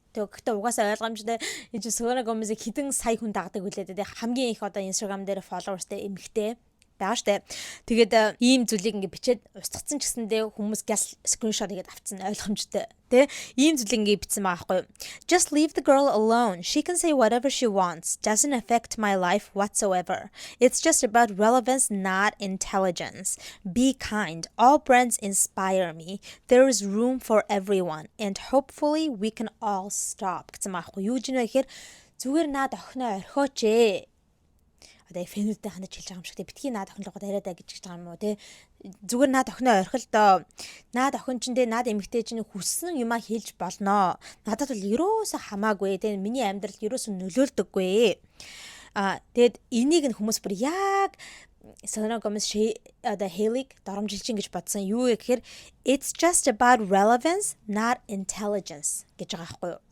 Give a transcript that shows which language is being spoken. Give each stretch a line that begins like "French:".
Mongolian: Тэгэхдээ угаасаа ойлгомжтой энэ Selena Gomez-ийг хэдэн сая хүн дагдаг үлээ дээ. Хамгийн их одоо Instagram дээр followersтэй эмэгтэй. байгаа штэ. Тэгээд ийм зүйлийг ингээ бичээд устгацсан ч гэсэндээ хүмүүс гяс скриншот хийгээд авцсан ойлгомжтой. Тэ ийм зүйлийг ингээ бичсэн байгаа байхгүй.
English: Just leave the girl alone. She can say whatever she wants. Doesn't affect my life whatsoever. It's just about relevance, not intelligence. Be kind. All brands inspire me. There is room for everyone and hopefully we can all stop.
Mongolian: Гэсэн байгаа байхгүй. Юу гэж нэ гэхээр зүгээр наад охиноо орхиоч ээ. Одоо фэнүүдтэй хандаж хэлж байгаа юм шиг те битгий наад охин руугаа яриадаа гэж байгаа юм уу те зүгээр наад охиноо орхил доо наад охин ч нэ наад эмэгтэй чинь хүссэн юмаа хэлж болноо надад бол ерөөсө хамаагүй те миний амьдралд ерөөсө нөлөөлдөггүй тэгэд энийг нь хүмүүс бүр яг Selena Gomez одоо Hailey доромжилж ингэж бодсон юу гэхээр
English: it's just about relevance not intelligence
Mongolian: гэж байгаа байхгүй юу.